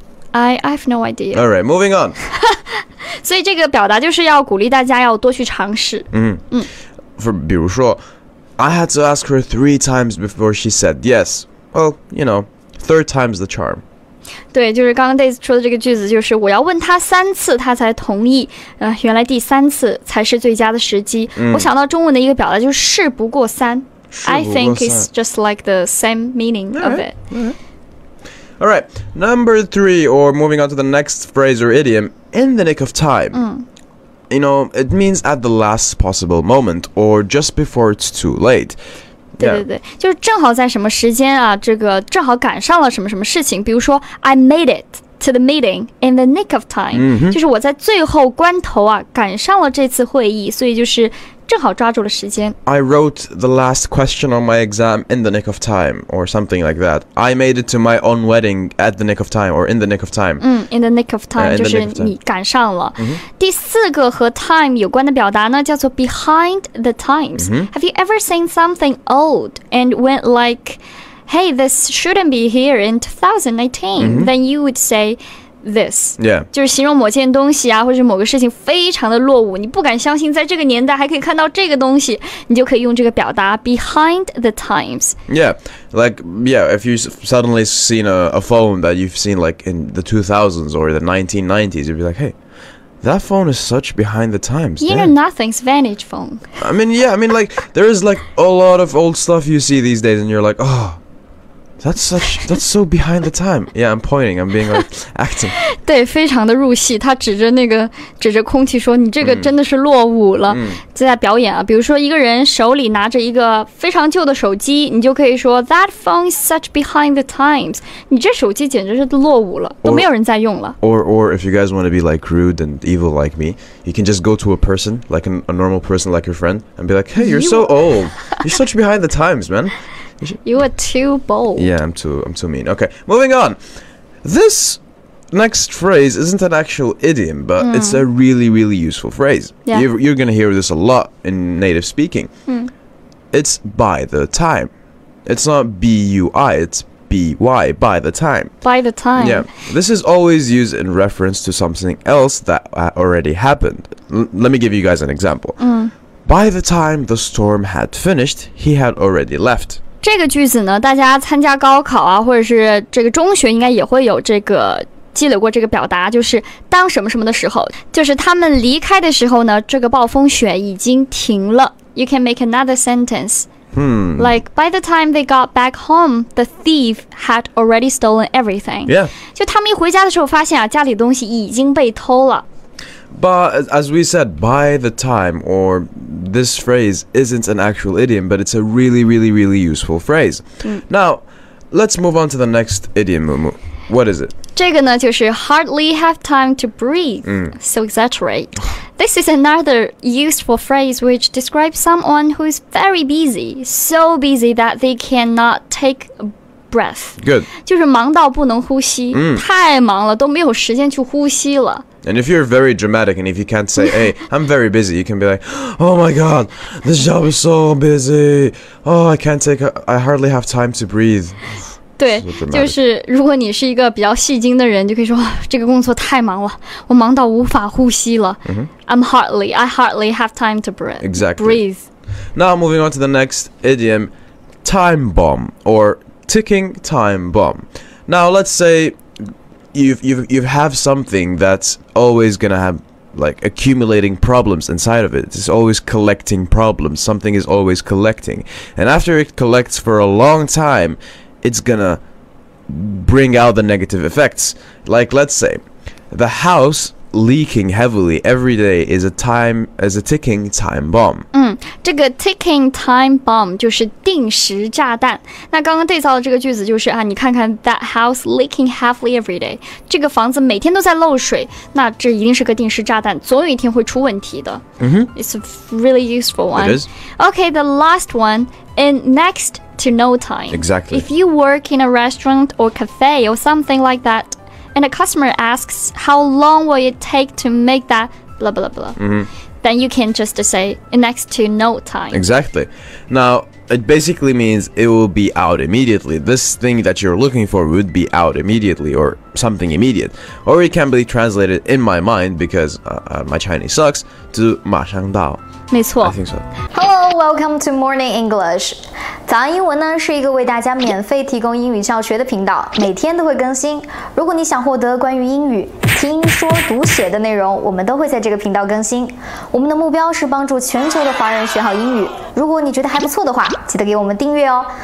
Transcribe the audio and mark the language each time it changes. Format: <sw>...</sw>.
<en>I have no idea. All right, moving on.</en> <zh>所以这个表达就是要鼓励大家要多去尝试。比如说</zh> <en>I had to ask her 3 times before she said yes. Well, you know, third time's the charm.</en> <zh>对，就是刚刚 Daisy 说的这个句子，就是我要问他3次，他才同意。原来第3次才是最佳的时机。我想到中文的一个表达就是事不过三。</zh> <en>I think it's just like the same meaning of it. All right, number 3, or moving on to the next phrase or idiom, in the nick of time. You know, it means at the last possible moment, or just before it's too late.</en> <zh>对对对，就是正好在什么时间啊，这个正好赶上了什么什么事情。比如说</zh> <en>I made it to the meeting in the nick of time.</en> <zh>就是我在最后关头啊赶上了这次会议，所以就是正好抓住了时间。</zh> <en>I wrote the last question on my exam in the nick of time, or something like that. I made it to my own wedding at the nick of time, or in the nick of time. In the nick of time</en> <zh>就是你赶上了。第4个和 time 有关的表达呢，叫做</zh> <en>behind the times. Have you ever seen something old and went like, hey, this shouldn't be here in 2019? Then you would say this. Yeah.</en> <zh>就是形容某件东西啊，或者某个事情非常的落伍，你不敢相信在这个年代还可以看到这个东西，你就可以用这个表达</zh> <en>behind the times. Yeah, like, yeah, if you've suddenly seen a phone that you've seen like in the 2000s or the 1990s, you'd be like, hey, that phone is such behind the times. You know nothing's vantage phone. I mean, yeah, I mean, like, there is like a lot of old stuff you see these days and you're like, oh, that's so behind the time. Yeah, I'm pointing. I'm being like acting.</en> <zh>对，非常的入戏。他指着空气说：“你这个真的是落伍了。” 在表演啊，比如说一个人手里拿着一个非常旧的手机，你就可以说</zh> <en>That phone is such behind the times.</en> <zh>你这手机简直是落伍了，都没有人在用了。</zh> <en>Or if you guys want to be like rude and evil like me, you can just go to a person, like a normal person, like your friend, and be like, "Hey, you're so old. You're such behind the times, man." You are too bold. Yeah, I'm too mean. Okay, moving on. This next phrase isn't an actual idiom, but it's a really, really useful phrase. Yeah. You're going to hear this a lot in native speaking. It's by the time. It's not B-U-I, it's by the time. By the time. Yeah, this is always used in reference to something else that already happened. Let me give you guys an example. By the time the storm had finished, he had already left.</en> <zh>这个句子呢，大家参加高考啊，或者是这个中学应该也会有这个积累过这个表达，就是当什么什么的时候，就是他们离开的时候呢，这个暴风雪已经停了。</zh> <en>You can make another sentence. Like, by the time they got back home, the thief had already stolen everything. Yeah.</en> <zh>就他们一回家的时候发现啊，家里的东西已经被偷了。</zh> <en>But as we said, by the time, or this phrase isn't an actual idiom, but it's a really, really, really useful phrase. Now, let's move on to the next idiom, Mumu. What is it?</en> <zh>这个呢，就是</zh> <en>hardly have time to breathe. So exaggerate. This is another useful phrase which describes someone who is very busy, so busy that they cannot take a breath. Good.</en> <zh>就是忙到不能呼吸，太忙了，都没有时间去呼吸了。</zh> <en>And if you're very dramatic and if you can't say, hey, I'm very busy, you can be like, oh my god, this job is so busy. Oh, I hardly have time to breathe.</en> <zh>对，就是如果你是一个比较戏精的人，就可以说这个工作太忙了，我忙到无法呼吸了。</zh> <en>I hardly have time to breathe. Exactly. Breathe. Now moving on to the next idiom, time bomb or ticking time bomb. Now let's say you have something that's always gonna have like accumulating problems inside of it. It's always collecting problems. Something is always collecting, and after it collects for a long time, it's gonna bring out the negative effects. Like, let's say the house leaking heavily every day is a ticking time bomb.</en> <zh>这个</zh> <en>ticking time bomb</en> <zh>就是定时炸弹。那刚刚对照的这个句子就是啊，你看看</zh> <en>that house leaking heavily every day，</en> <zh>这个房子每天都在漏水，那这一定是个定时炸弹，总有一天会出问题的。</zh> <en>It's a really useful one. It is. Okay, the last one, in next to no time. Exactly. If you work in a restaurant or cafe or something like that, and a customer asks how long will it take to make that blah blah blah, then you can just say next to no time. Exactly. Now, it basically means it will be out immediately. This thing that you're looking for would be out immediately, or something immediate. Or it can be translated in my mind, because my Chinese sucks, to</en> <zh>马上到。没错。</zh> <en>I think so. Hello, welcome to Morning English.</en> <zh>早安英文呢是一个为大家免费提供英语教学的频道，每天都会更新。如果你想获得关于英语听说读写的内容，我们都会在这个频道更新。我们的目标是帮助全球的华人学好英语。如果你觉得还不错的话，记得给我们订阅哦。</zh>